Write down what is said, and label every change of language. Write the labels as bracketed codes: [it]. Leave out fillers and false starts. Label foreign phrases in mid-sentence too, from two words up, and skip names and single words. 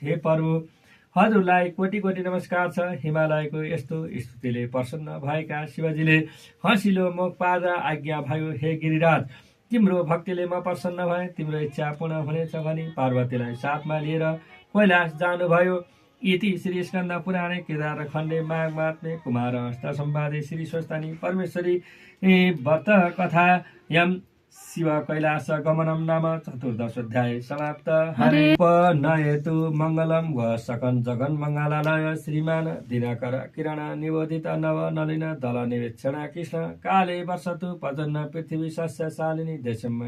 [ne] हे प्रभु, हजुरलाई कोटी कोटी नमस्कार छ। हिमालयको यस्तो स्तुतिले प्रसन्न भएका शिवजीले हँसिलो मुख पार्दा आज्ञा भयो, हे गिरिराज, तिम्रो भक्तिले म प्रसन्न भए, तिम्रो इच्छा पूर्ण हुनेछ भनी पार्वतीलाई साथमा लिएर कैलाश जानुभयो। [sa] इति श्री स्कन्द पुराणे केदार खण्डे माघ महात्म्ये कुमार हस्त सम्वादे श्री स्वस्तानी परमेश्वरी व्रत कथायां शिव कैलाश गमनम नाम चतुर्दशोऽध्याय समाप्त। हरे नयतु मंगलम व सकन जगन मंगलालय श्रीमान दिनकर किरण निबोधित नव नलिन दल निवेक्षण कृष्ण काले वर्षतु पर्जन्य पृथ्वी सस्य शालिनी देशमय